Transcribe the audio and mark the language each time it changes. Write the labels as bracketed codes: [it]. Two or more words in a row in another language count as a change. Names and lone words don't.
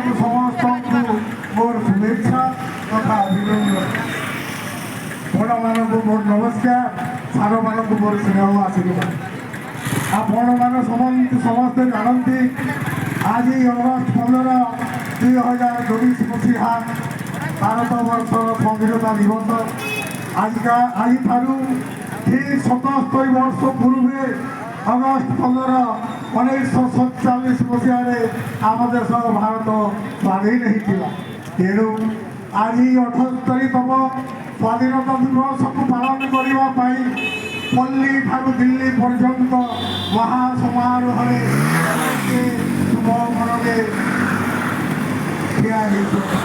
[or] ସମସ୍ତ ମୋର ଶୁଭେଚ୍ଛା ତଥା ଅଭିନନ୍ଦନ ବଡ଼ ମଣିଷ ମୋର ନମସ୍କାର ସାର ମଣିଷ ମୋର ସ୍ନେହ ଆଶୀର୍ବାଦ ଆପଣ ମାନେ ସମସ୍ତେ ଜାଣନ୍ତି ଆଜି ଅଗଷ୍ଟ 15 2024 মସିହା ଭାରତବର୍ଷର ସ୍ୱାଧୀନତା ଦିବସ ଆଜିଠାରୁ ঠিক 77 ବର୍ଷ ପୂର୍ବେ ଅଗଷ୍ଟ 15 1947 ମସିହାରେ ଆମ ଦେଶ ଭାରତ ସ୍ୱାଧୀନ ହୋଇଥିଲା। ତେଣୁ ଆଜି 78ତମ ସ୍ୱାଧୀନତା ଦିବସକୁ ପାଳନ କରିବା ପାଇଁ ପଲ୍ଲୀ ଠାରୁ ଦିଲ୍ଲୀ ପର୍ଯ୍ୟନ୍ତ ମହାସମାରୋହରେ ଶୁଭ ମନରେ ଠିଆ ହୋଇଛନ୍ତି।